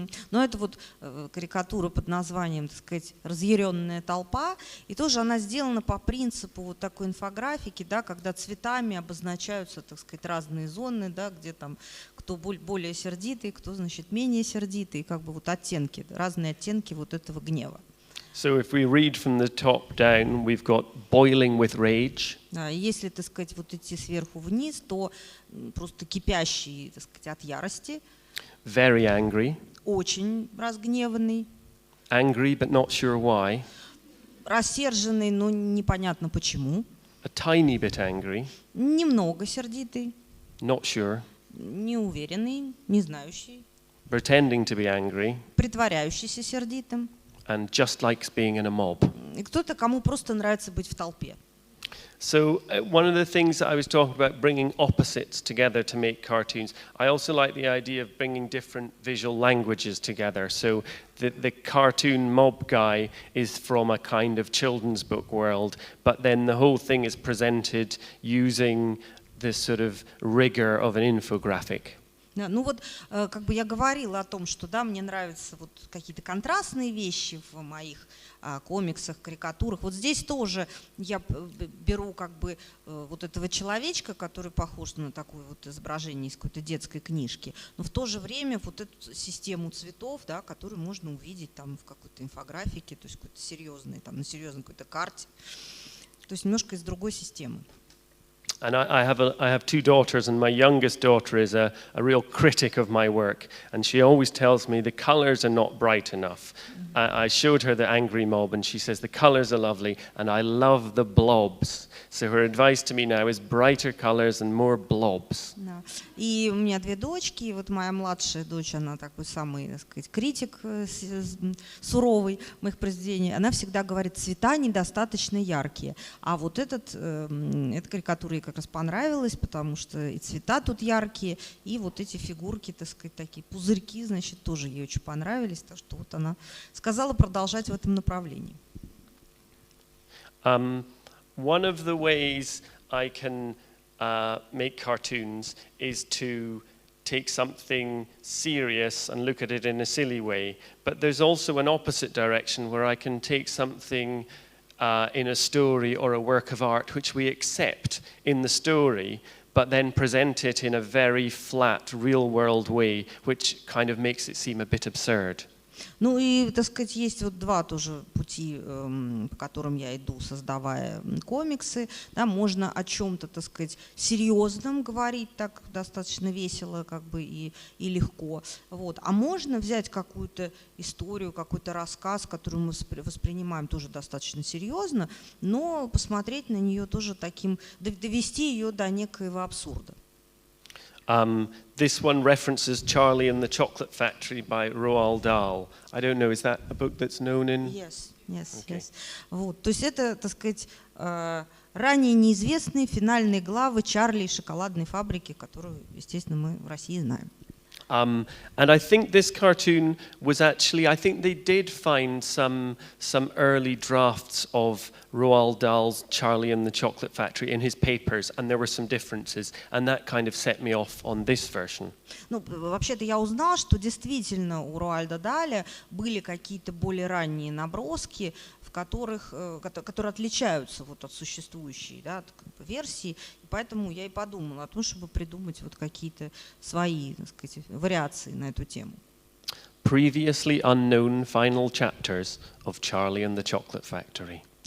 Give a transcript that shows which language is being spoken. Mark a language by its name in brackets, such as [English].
[Russian] Но это вот карикатура под названием, так сказать, «Разъяренная толпа». И тоже она сделана по принципу вот такой инфографики, да, когда цветами обозначаются, так сказать, разные зоны, да, где там кто более сердитый, кто, значит, менее сердитый, как бы вот оттенки, разные оттенки вот этого гнева. [English] So if we read from the top down, we've got boiling with rage. [Russian] Если, так сказать, вот идти сверху вниз, то просто кипящий, так сказать, от ярости. [English] Very angry. [Russian] Очень разгневанный. [English] Angry but not sure why. [Russian] Рассерженный, но непонятно почему. [English] a tiny bit angry, [Russian] немного сердитый, [English] not sure, [Russian] неуверенный, не знающий, [English] pretending to be angry, [Russian] притворяющийся сердитым, [English] and just likes being in a mob. [Russian] и кто-то, кому просто нравится быть в толпе. [English] So one of the things that I was talking about, bringing opposites together to make cartoons, I also like the idea of bringing different visual languages together. So the cartoon mob guy is from a kind of children's book world, but then the whole thing is presented using this sort of rigor of an infographic. [Russian] Ну вот, как бы я говорила о том, что да, мне нравятся вот какие-то контрастные вещи в моих комиксах, карикатурах. Вот здесь тоже я беру как бы вот этого человечка, который похож на такое вот изображение из какой-то детской книжки, но в то же время вот эту систему цветов, да, которую можно увидеть там в какой-то инфографике, то есть какой-то серьезной, там на серьезной какой-то карте, то есть немножко из другой системы. [English] And I have two daughters, and my youngest daughter is a real critic of my work, and she always tells me the colors are not bright enough. I showed her the angry mob, and she says the colors are lovely, and I love the blobs. So her advice to me now is brighter colors and more blobs. [Russian] Да. И у меня две дочки, и вот моя младшая дочь, она такой самый, так сказать, критик суровый моих произведений. Она всегда говорит, цвета недостаточно яркие. А вот эта карикатура ей как раз понравилась, потому что и цвета тут яркие, и вот эти фигурки, так сказать, такие пузырьки, значит, тоже ей очень понравились. Так что вот она сказала продолжать в этом направлении. [English] One of the ways I can make cartoons is to take something serious and look at it in a silly way. But there's also an opposite direction where I can take something in a story or a work of art which we accept in the story, but then present it in a very flat, real-world way, which kind of makes it seem a bit absurd. [Russian] Ну и, так сказать, есть вот два тоже пути, по которым я иду, создавая комиксы. Да, можно о чем-то, так сказать, серьезном говорить, так достаточно весело как бы и легко. Вот. А можно взять какую-то историю, какой-то рассказ, который мы воспринимаем тоже достаточно серьезно, но посмотреть на нее тоже таким, довести ее до некоего абсурда. [English] This one references Charlie and the Chocolate Factory by Roald Dahl. I don't know, is that a book that's known in? Yes. Yes. [Russian] Вот, то есть это, так сказать, ранее неизвестные финальные главы Чарли и шоколадной фабрики, которую, естественно, мы в России знаем. [English] And I think this cartoon was actually, I think they did find some early drafts of Roald Dahl's Charlie and the Chocolate Factory in his papers, and there were some differences, and that kind of set me off on this version. [Russian] Ну, вообще-то я узнала, что действительно у Роальда Даля были какие-то более ранние наброски, в которых, которые отличаются вот от существующей, да, версии, и поэтому я и подумала о том, чтобы придумать вот какие-то свои, так сказать, вариации на эту тему. [English] Previously unknown final chapters of Charlie and the Chocolate Factory.